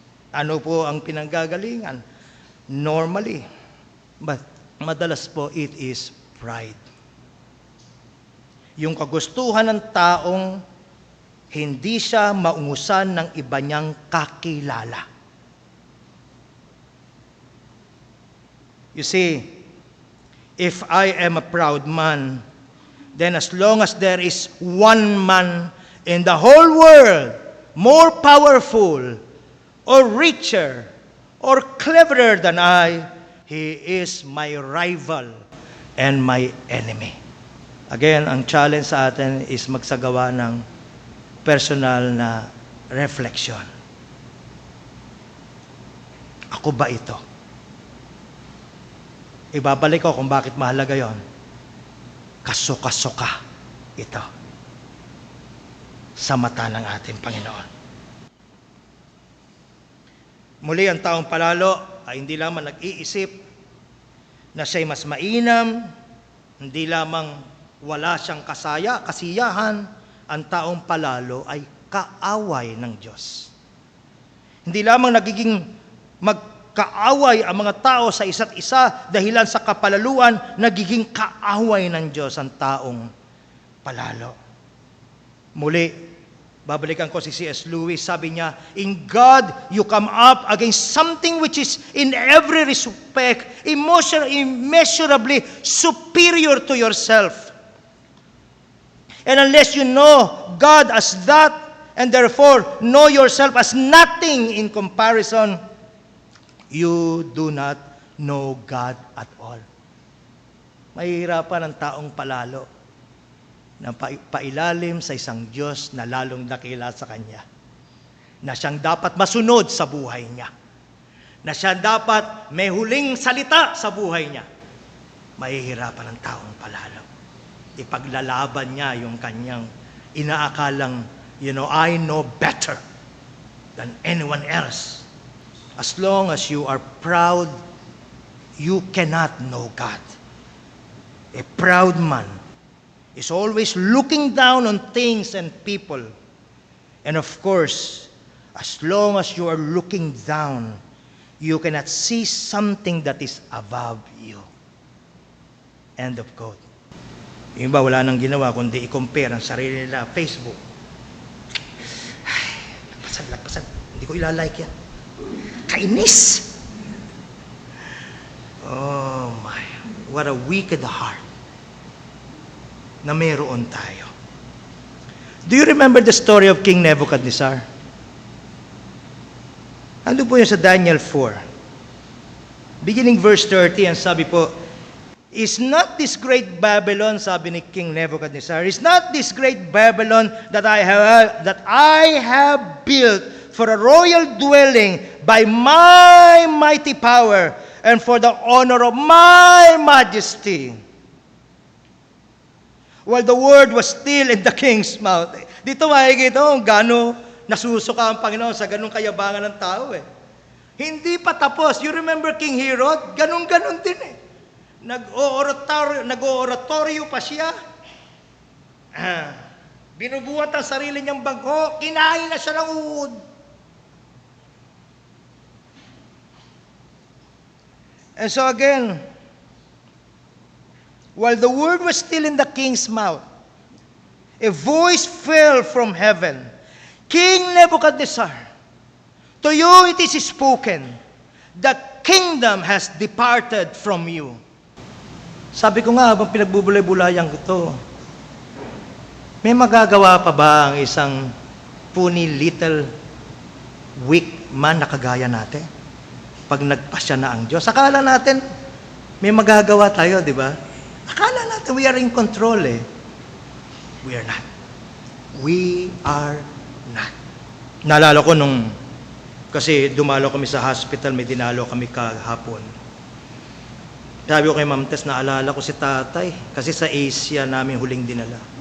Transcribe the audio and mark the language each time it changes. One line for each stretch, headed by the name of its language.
Filipino: Ano po ang pinanggagalingan? Normally.
English: But
Filipino: madalas po,
English: it is pride.
Filipino: Yung kagustuhan ng taong hindi siya maungusan ng iba niyang kakilala.
English: You see, if I am a proud man, then as long as there is one man in the whole world more powerful or richer or cleverer than I, he is my rival and my enemy.
Filipino: Again, ang challenge sa atin is magsagawa ng personal na reflection. Ako ba ito? Ibabalik ko kung bakit mahalaga yon. Kasuka-suka ito sa mata ng ating Panginoon. Muli, ang taong palalo ay hindi lamang nag-iisip na siya'y mas mainam, hindi lamang wala siyang kasiyahan, ang taong palalo ay kaaway ng Diyos. Hindi lamang nagiging magkaaway ang mga tao sa isa't isa dahilan sa kapalaluan, nagiging kaaway ng Diyos ang taong palalo. Muli, Babalikan ko si C.S.
English: Lewis,
Filipino: sabi niya,
English: in God, you come up against something which is in every respect immeasurably superior to yourself. And unless you know God as that, and therefore know yourself as nothing in comparison, you do not know God at all.
Filipino: Mahihirapan ang taong palalo na pailalim sa isang Diyos na lalong dakila sa Kanya, na siyang dapat masunod sa buhay niya, na siya dapat may huling salita sa buhay niya. Mahihirapan ang taong palalo. Ipaglalaban niya yung kanyang inaakalang,
English: I know better than anyone else. As long as you are proud, you cannot know God. A proud man is always looking down on things and people. And of course, as long as you are looking down, you cannot see something that is above you. End of quote.
Filipino: Yung iba, wala nang ginawa kundi i-compare ang sarili nila. Facebook. Ay, lagpasan. Hindi ko ilalike yan. Kainis!
English: Oh my, what a wicked heart
Filipino: na mayroon tayo.
English: Do you remember the story of King Nebuchadnezzar?
Filipino: Ando po yun sa Daniel 4.
English: Beginning verse 30,
Filipino: ang sabi po,
English: is not this great Babylon,
Filipino: sabi ni
English: King Nebuchadnezzar, is not this great Babylon that I have built for a royal dwelling by my mighty power and for the honor of my majesty? While the word was still in the king's mouth.
Filipino: Dito makikita kung gaano nasusuka ang Panginoon sa ganung kayabangan ng tao eh. Hindi pa tapos.
English: You remember King Herod?
Filipino: Ganun-ganon din eh. Nag-oratorio pa siya. Binubuhat ang sarili niyang bangko. Kinain na siya ng uod.
English: And so again, while the word was still in the king's mouth, a voice fell from heaven. King Nebuchadnezzar, to you it is spoken, the kingdom has departed from you.
Filipino: Sabi ko nga, habang pinagbubulay-bulayan ko to, may magagawa pa ba ang isang
English: puny little weak man
Filipino: na kagaya natin? Pag nagpasya na ang Diyos, akala natin may magagawa tayo, di ba? Akala natin
English: we are in control eh. We are not. We are not.
Filipino: Naalala ko kasi dumalo kami sa hospital, may dinalo kami kahapon. Sabi ko kay Ma'am Tess, naalala ko si tatay, kasi sa Asia namin huling dinala.